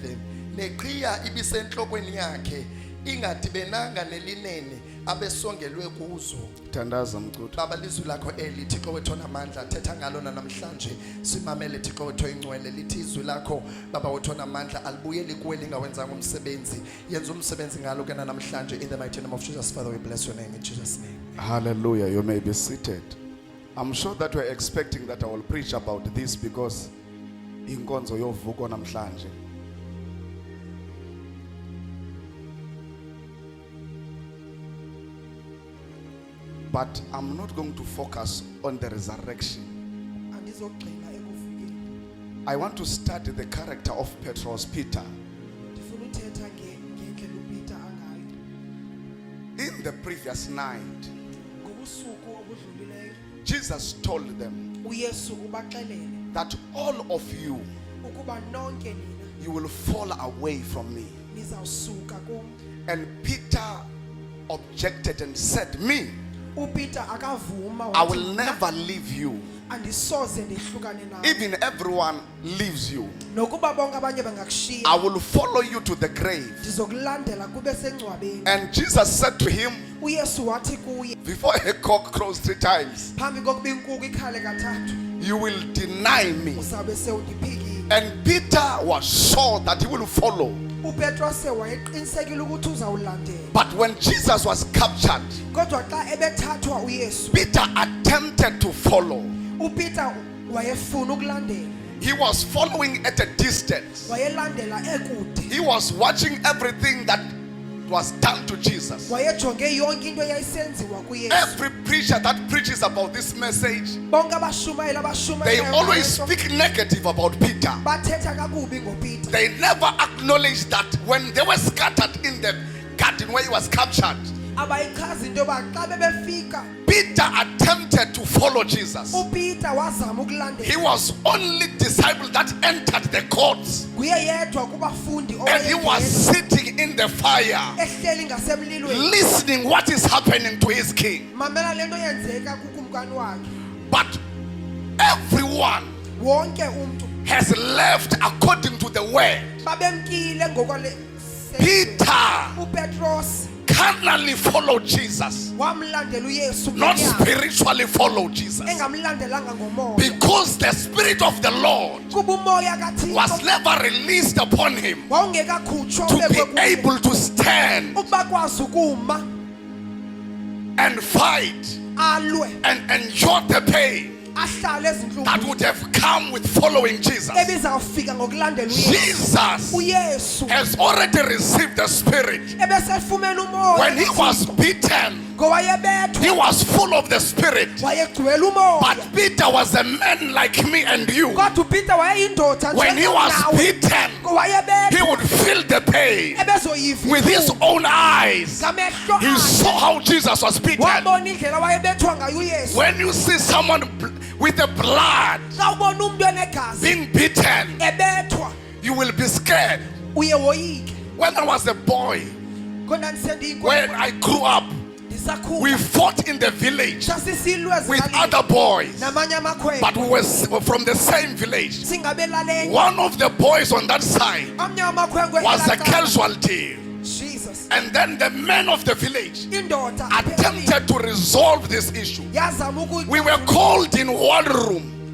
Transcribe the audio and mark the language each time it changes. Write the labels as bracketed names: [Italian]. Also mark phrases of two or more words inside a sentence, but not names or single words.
[Xhosa] Neqhiya ibisenhlokweni yakhe ingadibenanga nelineni abesongelwe kuzo. Thandaza mcuthu. Baba lizwi lakho eli Thixo wethu onamandla thetha ngalo namhlanje simamele Thixo wethu ingcwele lithi izwi lakho Baba wethu onamandla alibuyeli kuwe lingawenzanga umsebenzi yenza umsebenzi ngalo ke namhlanje [English] in the mighty name of Jesus. Father, we bless your name in Jesus name. Hallelujah. You may be seated. I'm sure that we're expecting that I will preach about this because [Xhosa] inkonzo yovuko namhlanje. [English] But I'm not going to focus on the resurrection. [Xhosa] Andizogxila ekuvukeni. [English] I want to study the character of Petrus, Peter. [Xhosa] Ndifuna uthetha ngendlela uPeter angayo. [English] In the previous night, [Xhosa] Ngobusuku obudlulileyo [English] Jesus told them [Xhosa] uYesu ubaxelele [English] that all of you, [Xhosa] ukuba nonke nina [English] you will fall away from me. [Xhosa] nizawusuka kum. [English] And Peter objected and said, me, [Xhosa] uPeter akavuma [English] I will never leave you. [Xhosa] andisoze ndihlukane nawe. [English] Even everyone leaves you. [Xhosa] Nokuba bonke abanye bangakushiya [English] I will follow you to the grave. [Xhosa] ndizokulandela kube sengcwabeni. [English] And Jesus said to him, [Xhosa] uYesu wathi kuye [English] before a cock crows 3 times, [Xhosa] phambi kokuba inkukhu ikhale kathathu [English] you will deny me. [Xhosa] uzabe sewundiphikile. [English] And Peter was sure that he will follow. [Xhosa] uPetros wayeqinisekile ukuthi uzawulandela. [English] But when Jesus was captured, [Xhosa] Kodwa xa ebethathwa uYesu [English] Peter attempted to follow. [Xhosa] uPeter wayefuna ukulandela. [English] He was following at a distance. [Xhosa] Wayelandela ekude. [English] He was watching everything that was done to Jesus. [Xhosa] Wayejonge yonke into eyayisenziwa kuYesu. [English] Every preacher that preaches about this message, [Xhosa] Bonke abashumayeli [English] they always speak negative about Peter. [Xhosa] bathetha kakubi ngoPeter. [English] They never acknowledge that when they were scattered in the garden where he was captured, [Xhosa] Abayichaza into yoba xa bebefika [English] Peter attempted to follow Jesus. [Xhosa] uPeter wazama ukulandela. [English] He was only disciple that entered the courts, [Xhosa] Nguye yedwa kubafundi [English] and he was sitting in the fire, [Xhosa] ehleli ngasemlilweni. [English] listening what is happening to his king. [Xhosa] Mamela lento yenzeka kukumkani wakhe. [English] But everyone [Xhosa] Wonke umuntu [English] has left according to the word. [Xhosa] babemkile ngokwale. [English] Peter [Xhosa] uPetros [English] carnally followed Jesus, [Xhosa] wamlandela uYesu [English] not [Xhosa] ngenyama, [English] spiritually followed Jesus, [Xhosa] engamlandelanga ngomoya. [English] because the Spirit of the Lord [Xhosa] Kuba umoya [English] was [Xhosa] kaThixo [English] never released upon him [Xhosa] wawungekakhutshwa [English] to [Xhosa] ubekwe [English] be [Xhosa] kuye. [English] able to stand [Xhosa] Ukuba kwazi ukuma [English] and fight [Xhosa] alwe [English] and endure the pain [Xhosa] ahlale [English] that [Xhosa] ezinhlungwini [English] would have come with following Jesus. [Xhosa] ebizawufika ngokulandela uYesu. [English] Jesus [Xhosa] uYesu [English] has already received the Spirit. [Xhosa] ebesefumene umoya [English] When he was beaten, [Xhosa] ngowayebethwa [English] he was full of the Spirit. [Xhosa] wayegcwele umoya. [English] But Peter was a man like me and you. [Xhosa] Kodwa uPeter wayeyindoda [English] When he was [Xhosa] njengawe. [English] beaten, he [Xhosa] ngowayebethwa [English] would feel the pain [Xhosa] ebezoyiva [English] with his own eyes. [Xhosa] ngamehlo [English] He [Xhosa] akhe. [English] saw how Jesus was beaten. [Xhosa] wabona indlela wayebethwa ngayo uYesu. [English] When you see someone with the blood [Xhosa] Xa ubona umuntu enegazi [English] being beaten, [Xhosa] ebethwa [English] you will be scared. [Xhosa] uye woyike. [English] When I was a boy, [Xhosa] Khona ndisendiyinkomo [English] when I grew up, [Xhosa] ndisakhula [English] we fought in the village [Xhosa] sasisilwe [English] with [Xhosa] ezilalini [English] other boys, [Xhosa] namanye amakhwenkwe [English] but we were from the same village. [Xhosa] singabelale. [English] One of the boys on that side [Xhosa] Amanye amakhwenkwe [English] was a [Xhosa] elaa cala. [English] casualty. Jesus. Jesus. And then the men of the village [Xhosa] Indoda [English] attempted to resolve this issue. [Xhosa] yazama [English] We were called in one room